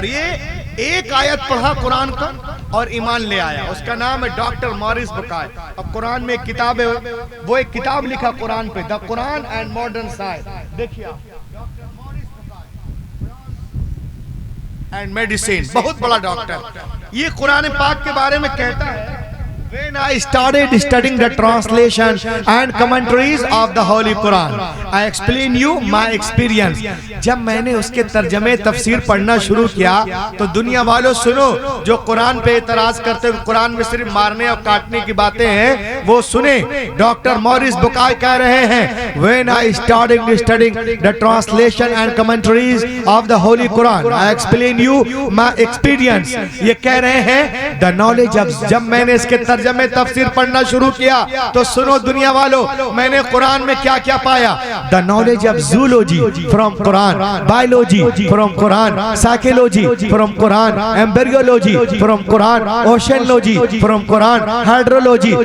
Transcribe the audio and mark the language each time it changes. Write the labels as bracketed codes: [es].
[hi] और ये एक आयत पढ़ा कुरान का और ईमान ले आया। उसका नाम है डॉक्टर मॉरिस बुकाय। अब कुरान में एक किताब है, वो एक किताब लिखा कुरान पे, the Quran and modern science. देखिए आप, एंड मेडिसिन, बहुत बड़ा डॉक्टर। ये कुरान पाक के बारे में कहता है, [en] When I started studying the translation and commentaries of the Holy Quran, I explain you my experience. [hi] जब मैंने उसके तर्जमे तफसीर पढ़ना शुरू किया तो दुनिया वालों सुनो, जो कुरान पे एतराज करते हुए कुरान में सिर्फ मारने और काटने की बातें हैं वो सुने। डॉक्टर मॉरिस बुकाय कह रहे हैं, [en] When I started studying the translation and commentaries of the Holy Quran, I explain you my experience. [hi] ये कह रहे हैं [en] the knowledge of, [hi] जब मैंने इसके में तफसीर पढ़ना शुरू किया तो सुनो दुनिया वालों, मैंने कुरान में क्या क्या पाया। [en] the knowledge of zoology from Quran, biology from Quran, psychology from Quran, embryology from Quran, oceanology from Quran, hydrology